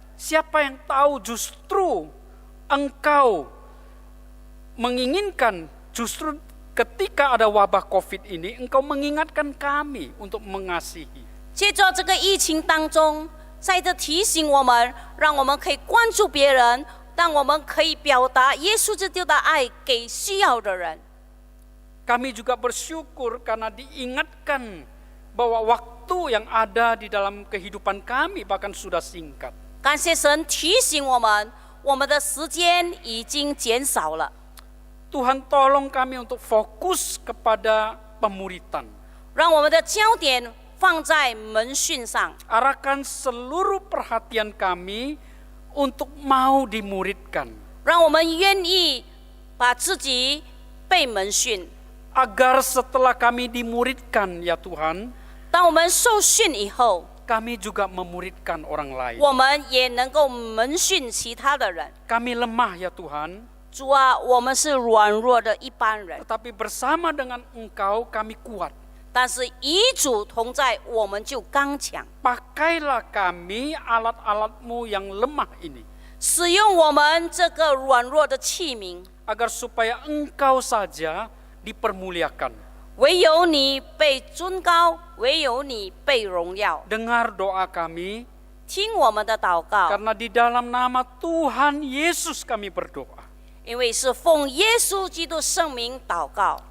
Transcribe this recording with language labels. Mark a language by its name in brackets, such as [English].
[Indonesian] Siapa yang tahu justru engkau menginginkan, justru ketika ada wabah COVID ini, engkau mengingatkan kami untuk mengasihi. [Chinese] 借着这个疫情当中，在这提醒我们，让我们可以关注别人，让我们可以表达耶稣基督的爱给需要的人。 [Indonesian] Kami juga bersyukur karena diingatkan bahwa waktu yang ada di dalam kehidupan kami bahkan sudah singkat. [Chinese] 感谢神提醒我们，我们的时间已经减少了。 [Indonesian] Tuhan, tolong kami untuk fokus kepada pemuritan. [Chinese] 让我们的焦点放在门训上， [Indonesian] Arahkan seluruh perhatian kami untuk mau dimuridkan. [Chinese] 让我们愿意把自己被门训。 [Indonesian] Agar setelah kami dimuridkan, ya Tuhan, [Chinese] 当我们受训以后， [Indonesian] kami juga memuridkan orang lain. [Chinese] 我们也能够门训其他的人。 [Indonesian] Kami lemah, ya Tuhan, [Chinese] 主啊，我们是软弱的一般人， [Indonesian] tetapi bersama dengan Engkau kami kuat. [Chinese] 但是与主同在，我们就刚强。 [Indonesian] Pakailah kami alat-alat-Mu yang lemah ini, [Chinese] 使用我们这个软弱的器皿， [Indonesian] agar supaya Engkau saja dipermuliakan. [Chinese] 唯有你被尊高，唯有你被荣耀。 [Indonesian] Dengar doa kami, [Chinese] 听我们的祷告， [Indonesian] karena di dalam nama Tuhan Yesus kami berdoa. [Chinese] 因为是奉耶稣基督圣名祷告。